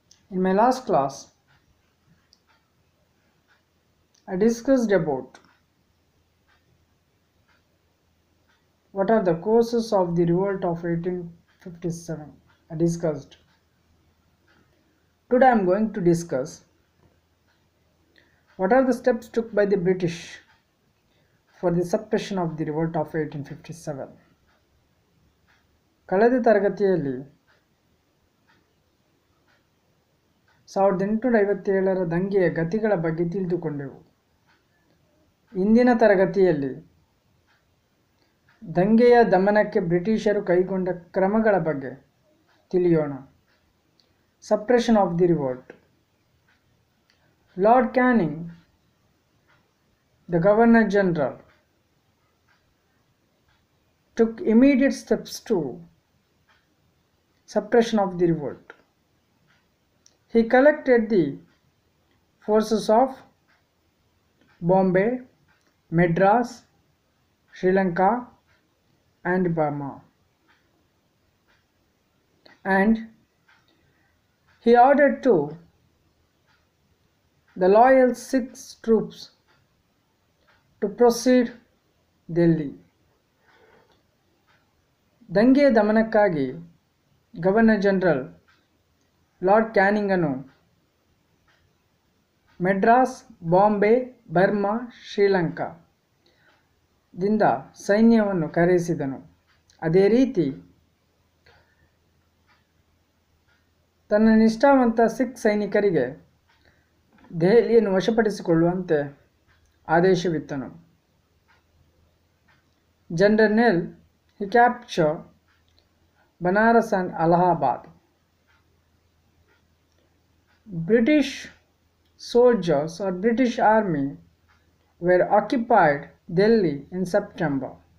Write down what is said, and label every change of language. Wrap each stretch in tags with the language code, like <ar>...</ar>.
<en>In my last class, I discussed about what are the causes of the revolt of 1857. I discussed. Today I am going to discuss what are the steps took by the British for the suppression of the revolt of 1857.</en> <kn>ಕಳೆದ ತರಗತಿಯಲ್ಲಿ 1857ರ ದಂಗೆಯ ಗತಿಗಳ ಬಗ್ಗೆ ತಿಳಿದುಕೊಂಡೆವು. ಇಂದಿನ ತರಗತಿಯಲ್ಲಿ ದಂಗೆಯ ದಮನಕ್ಕೆ ಬ್ರಿಟಿಷರು ಕೈಗೊಂಡ ಕ್ರಮಗಳ ಬಗ್ಗೆ ತಿಳಿಯೋಣ.</kn> <en>Suppression of the revolt. Lord Canning, the Governor General, took immediate steps to suppression of the revolt. He collected the forces of Bombay, Madras, Sri Lanka and Burma, and he ordered to the loyal Sikh troops to proceed Delhi.</en> <kn>ದಂಗೆಯ ದಮನಕ್ಕಾಗಿ governor general lord canning ಅನ್ನು Madras, Bombay, Burma, ಶ್ರೀಲಂಕಾದಿಂದ ಸೈನ್ಯವನ್ನು ಕರೆಸಿದನು. ಅದೇ ರೀತಿ ತನ್ನ ನಿಷ್ಠಾವಂತ ಸಿಖ್ ಸೈನಿಕರಿಗೆ ದೆಹಲಿಯನ್ನು ವಶಪಡಿಸಿಕೊಳ್ಳುವಂತೆ ಆದೇಶವಿತ್ತನು.</kn> <en>General Nell, he captured Banaras and Allahabad. British soldiers or British army were occupied Delhi in September.</en>